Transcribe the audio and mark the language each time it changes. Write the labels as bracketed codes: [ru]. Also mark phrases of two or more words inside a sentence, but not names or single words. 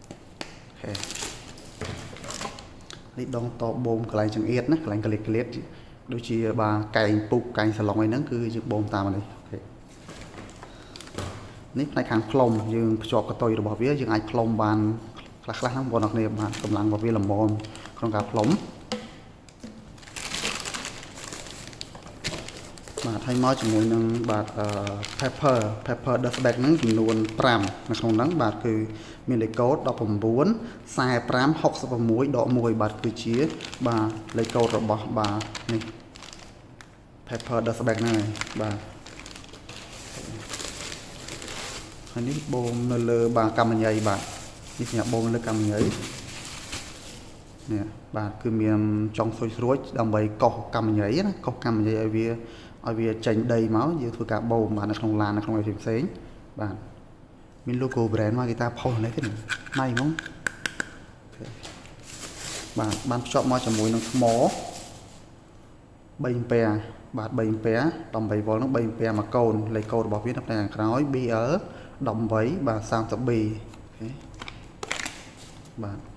[km] នេះដងតបូមកន្លែងចង្អៀតណាកន្លែងក្លៀតដូចជាបាទកែងពុកកែងសាឡុងអីហ្នឹងគឺយើងបូមតាមនេះអូខេនេះផ្នែកខាងផ្លុំយើងភ្ជាប់កតុយរបស់វាយើងអាចផ្លុំបានខ្លះហ្នឹងបងប្អូនអ្នកគ្នាបាទកម្លាំងរបស់វាល្មមក្នុងការផ្លុំ បាទហើយមកជាមួយនឹងបាទ [en] paper dust bag [km] ហ្នឹងចំនួន5នៅក្នុងហ្នឹងបាទគឺមានលេខកូដ19 45 66 ដក 1បាទគឺជាបាទលេខកូដរបស់បាទនេះ [en] paper dust bag [km] ហ្នឹងហើយបាទហើយនេះបូមនៅលើបាទកម្មញ្ញៃបាទនេះសម្រាប់បូមលើកម្មញ្ញៃ នេះបាទគឺមានចុងស្រួចដើម្បីកោសកម្មញ្ញៃណាកោសកម្មញ្ញៃឲ្យវាឲ្យវាចេញដីមកយើងធ្វើការបូមបាទនៅក្នុងឡាននៅក្នុងអីផ្សេងបាទមាន [en] logo brand [km] Makita ផុសនេះទេណៃហ្មងបាទបានភ្ជាប់មកជាមួយនឹងថ្ម3 ampere បាទ3 ampere 18 volt ហ្នឹង3 ampere មួយកូនលេខកូដរបស់វានៅផ្នែកខាងក្រោយ BL18 បាទ 30B អូខេបាទ